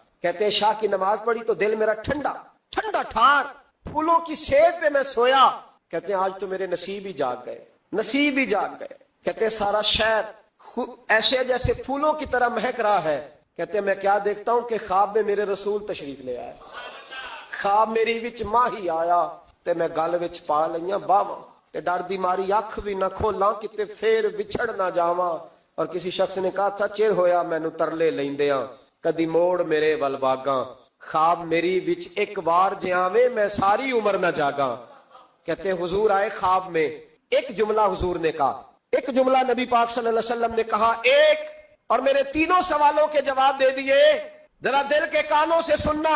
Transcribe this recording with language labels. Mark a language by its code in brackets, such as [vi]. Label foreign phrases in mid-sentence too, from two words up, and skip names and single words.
[ur] کہتے ہیں شاہ کی نماز پڑھی تو دل میرا ٹھنڈا ٹھنڈا ٹھار, پھولوں کی سیب پہ میں سویا. کہتے ہیں آج تو میرے نصیب ہی جاگ گئے, نصیب ہی جاگ گئے. کہتے ہیں سارا شہر ایسے جیسے پھولوں کی طرح مہک رہا ہے. کہتے ہیں میں کیا دیکھتا ہوں کہ خواب میں میرے رسول تشریف لے آئے, [pa] خواب میری وچ ماہی آیا تے میں گل وچ پا لئیاں باواں تے ڈر دی ماری اکھ بھی نہ کھولاں کتے پھر وچھڑ نہ جاواں. [ur] اور کسی شخص نے کہا تھا [pa] چر ہویا مینوں ترلے لیندیاں کدی موڑ میرے ول واگاں, خواب میری وچ ایک بار جے آویں میں ساری عمر نہ جاگاں. [ur] کہتے ہیں حضور آئے خواب میں, ایک جملہ حضور نے کہا, ایک جملہ نبی پاک [ar] صلی اللہ علیہ وسلم [ur] نے کہا ایک, اور میرے تینوں سوالوں کے جواب دے دیے. ذرا دل کے کانوں سے سننا.